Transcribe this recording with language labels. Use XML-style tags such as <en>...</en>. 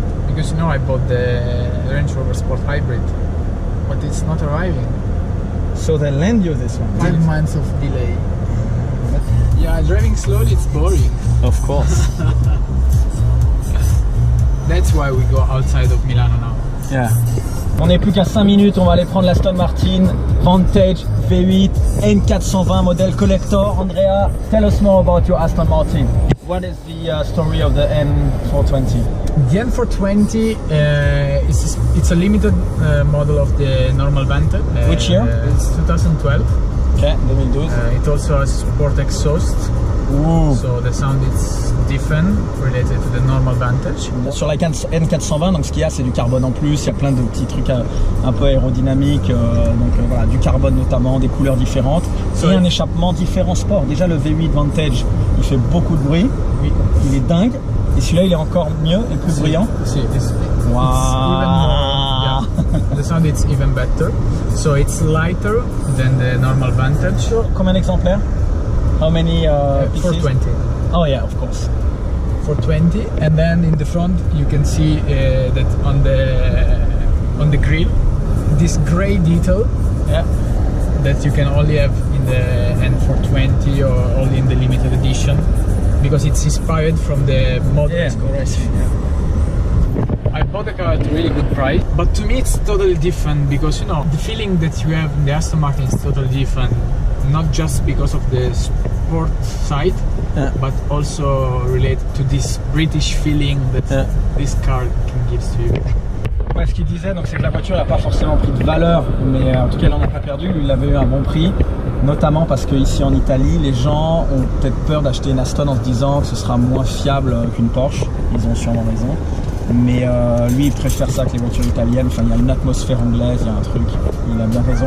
<en>Because you know I bought the Range Rover Sport Hybrid, but it's not arriving. So they lend you this one? 5 months of delay. Yeah, driving slowly, it's boring. Of course. That's why we go outside of Milano now. Yeah.</en> <fr>On n'est plus qu'à 5 minutes, on va aller prendre l'Aston Martin Vantage V8 N420 modèle collector.</fr> <en>Andrea, tell us more about your Aston Martin. What is the story of the N420? The N420 it's a limited model of the normal Vantage. Which year? It's 2012. Okay, 2012. It also has sport exhaust. Ooh. So the sound is different related to the normal Vantage.</en> <fr>Sur la N420, donc ce qu'il y a, c'est du carbone en plus. Il y a plein de petits trucs un peu aérodynamiques, voilà, du carbone notamment, des couleurs différentes et un échappement différent sport. Déjà le V8 Vantage, il fait beaucoup de bruit. Oui. Il est dingue. Et celui-là, il est encore mieux et plus bruyant.</fr> <en>See, it's Wow. even more. Yeah. The sound is even better. So it's lighter than the normal Vantage.</en> <fr>Combien d'exemplaires?</fr> <en>How many pieces? 420. Oh yeah, of course. 420, and then in the front you can see that on the grille, this grey detail, Yeah. that you can only have in the N420 or only in the limited edition, because it's inspired from the model. Yeah, correct. I bought the car at a really good price, but to me it's totally different because you know the feeling that you have in the Aston Martin is totally different, not just because of the sport side, but also related to this British feeling that this car can give to you.</en> <fr>Ouais, ce qu'il disait, donc, c'est que la voiture n'a pas forcément pris de valeur, mais en tout cas, elle n'en a pas perdu. Lui, il avait eu un bon prix, notamment parce qu'ici en Italie, les gens ont peut-être peur d'acheter une Aston en se disant que ce sera moins fiable qu'une Porsche. Ils ont sûrement raison. Mais lui, il préfère ça que les voitures italiennes. Enfin, il y a une atmosphère anglaise, il y a un truc. Il a bien raison.</fr>